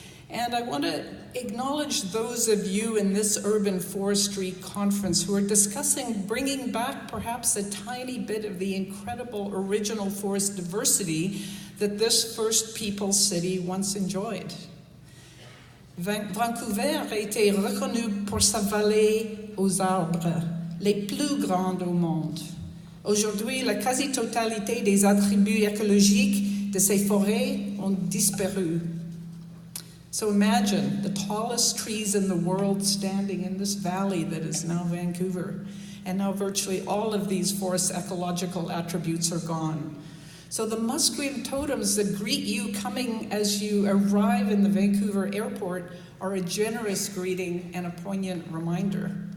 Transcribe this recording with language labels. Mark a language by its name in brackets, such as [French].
[English] And I want to acknowledge those of you in this urban forestry conference who are discussing bringing back perhaps a tiny bit of the incredible original forest diversity that this First Peoples city once enjoyed. [French] Vancouver a été reconnu pour sa vallée aux arbres, les plus grandes au monde. Aujourd'hui, la quasi-totalité des attributs écologiques de ces forêts ont disparu. [English] So imagine the tallest trees in the world standing in this valley that is now Vancouver. And now virtually all of these forest ecological attributes are gone. So the Musqueam totems that greet you coming as you arrive in the Vancouver airport are a generous greeting and a poignant reminder.